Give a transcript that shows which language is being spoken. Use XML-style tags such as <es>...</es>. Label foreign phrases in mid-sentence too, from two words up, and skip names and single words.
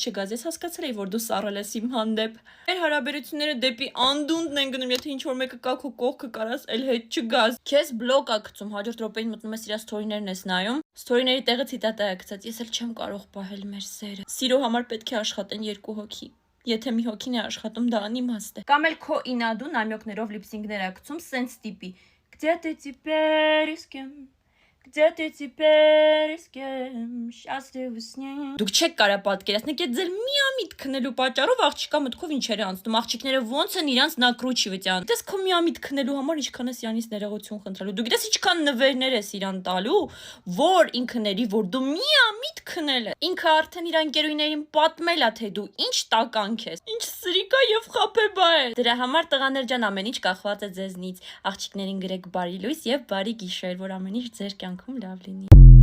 <hy>չգաս, ես հասկացել էի, որ դու սառել ես իմ հանդեպ։ Մեր հարաբերությունները դեպի անդունդն են գնում, եթե ինչ-որ մեկը կա քո կողքը, կարաս էլ հետ չգաս։ Քեզ բլոկ ա գցում, հաջորդ րոպեին մտնում ես իր սթորիներն ես նայում, սթորիների տեղը ցիտատա է գցած, ես էլ չեմ կարող պահել մեր սերը։ Սիրո համար պետք է աշխատեն երկու հոգի։ Եթե մի հոգին է աշխատում, դա անիմաստ է։ Կամ էլ քո ինադու նամյոկներով լիպսինգներ ա գցում, սենց տիպի</hy> <ru>Где ты теперь и с кем? Где ты теперь и с кем? Счастливы с ним.</ru> <hy>Դուք չեք կարա պատկերացնեք, այդ ձեր միամիտ քնելու պատճառով աղջիկա մտքով ինչեր է անցնում, աղջիկները ոնց են իրանց накручивать-ան։ Դες քո միամիտ քնելու համար ինչքան ես իրանից ներողություն խնդրելու։ Դու գիտես ինչքան նվերներ ես իրան տալու, որ ինքը ների, որ դու միամիտ քնել ես։ Ինքը արդեն իր ընկերուհիներին պատմել է, թե դու ինչ տականք ես, ինչ սրիկա եւ խապեբա է։ Դրա համար տղաներ ջան, ամեն ինչ կախված է ձեզնից։ Աղջիկներին գրեք բարի լույս եւ բարի գիշեր, որ ամեն ինչ ձեր կյանքում լավ լինի։</hy>